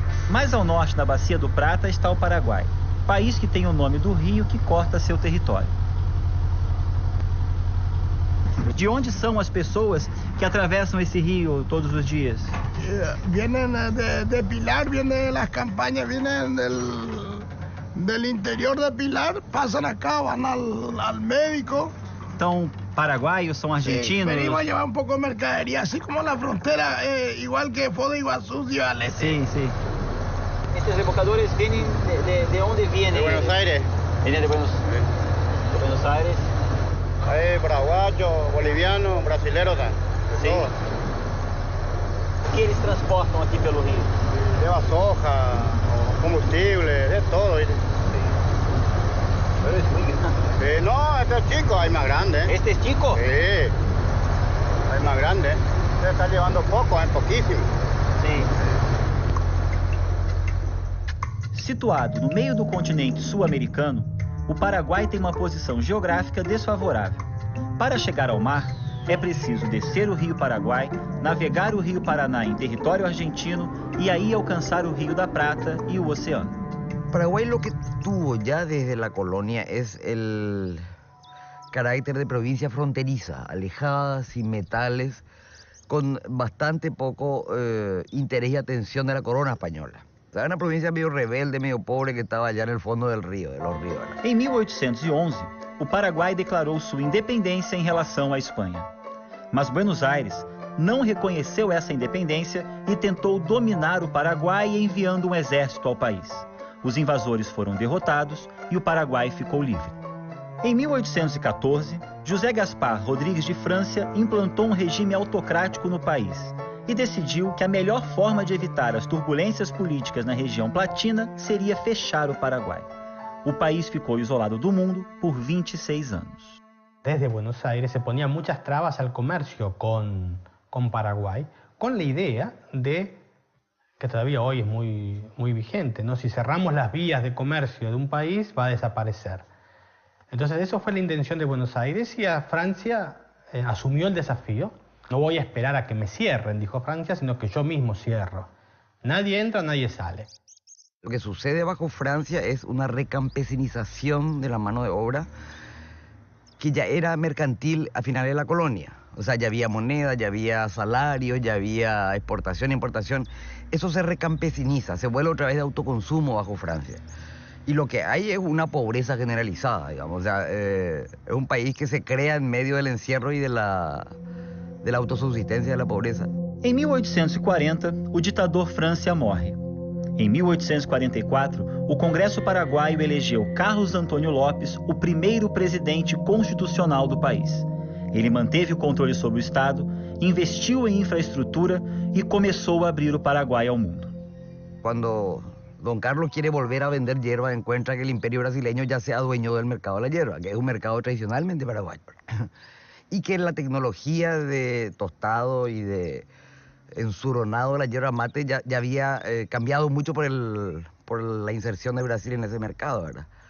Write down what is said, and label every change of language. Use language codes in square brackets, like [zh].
[pt] Mais ao norte, na Bacia do Prata, está o Paraguai, país que tem o nome do rio que corta seu território. De onde são as pessoas que atravessam esse rio todos os dias? [es] Vienen de Pilar, vienen las campañas, vienen del interior de Pilar, pasan acá, van al médico. [pt] Então, paraguaios são argentinos? [es] Venimos a llevar un poco de mercadería, así como la frontera, igual que Foz do Iguazú, Ciudad del Este. [pt] Sim, sim. Esses rebocadores vêm de onde vêm? [es] De Buenos Aires. [pt] Vêm de Buenos Aires. [es] Hay paraguayos, bolivianos, brasileños. [pt] Sim. O que eles transportam aqui pelo rio? [es] Lleva soja, combustible, de todo. [pt] Sim. [es] Pero es muy grande. No, este es chico, hay más grande. Este es chico? Sí, hay más grande. Se está llevando poco, es poquísimo. [pt] Sim. Situado no meio do continente sul-americano, o Paraguai tem uma posição geográfica desfavorável. Para chegar ao mar, é preciso descer o Rio Paraguai, navegar o Rio Paraná em território argentino e aí alcançar o Rio da Prata e o oceano. [es] Paraguay lo que tuvo ya desde la colonia es el carácter de provincia fronteriza, alejada, sin metales, con bastante poco interés y atención de la corona española. Era una provincia medio rebelde, medio pobre, que estaba allá en el fondo del río, de los ríos. [pt] Em 1811, o Paraguai declarou sua independência em relação à Espanha. Mas Buenos Aires não reconheceu essa independência e tentou dominar o Paraguai enviando um exército ao país. Os invasores foram derrotados e o Paraguai ficou livre. Em 1814, José Gaspar Rodrigues de França implantou um regime autocrático no país e decidiu que a melhor forma de evitar as turbulências políticas na região platina seria fechar o Paraguai. O país ficou isolado do mundo por 26 anos. [es] Desde Buenos Aires se ponían muchas trabas al comercio con Paraguay, con la idea de, que todavía hoy es muy vigente, ¿no? Si cerramos las vías de comercio de un país, va a desaparecer. Entonces, eso fue la intención de Buenos Aires y a Francia asumió el desafío. No voy a esperar a que me cierren, dijo Francia, sino que yo mismo cierro. Nadie entra, nadie sale. Lo que sucede bajo Francia es una recampesinización de la mano de obra que ya era mercantil a finales de la colonia. O sea, ya había moneda, ya había salarios, ya había exportación, importación. Eso se recampesiniza, se vuelve otra vez de autoconsumo bajo Francia. Y lo que hay es una pobreza generalizada, digamos. O sea, es un país que se crea en medio del encierro y de la autosubsistencia de la pobreza. [pt] Em 1840, o ditador Francia morre. Em 1844, o Congresso Paraguaio elegeu Carlos Antônio Lopes o primeiro presidente constitucional do país. Ele manteve o controle sobre o Estado, investiu em infraestrutura e começou a abrir o Paraguai ao mundo. [es] Cuando Don Carlos quiere volver a vender hierba, encuentra que el imperio brasileño ya se adueñó del mercado de la hierba, que es un mercado tradicionalmente paraguayo. Y que la tecnología de tostado y de ensuronado de la hierba mate ya había cambiado mucho por la inserción de Brasil en ese mercado, ¿verdad?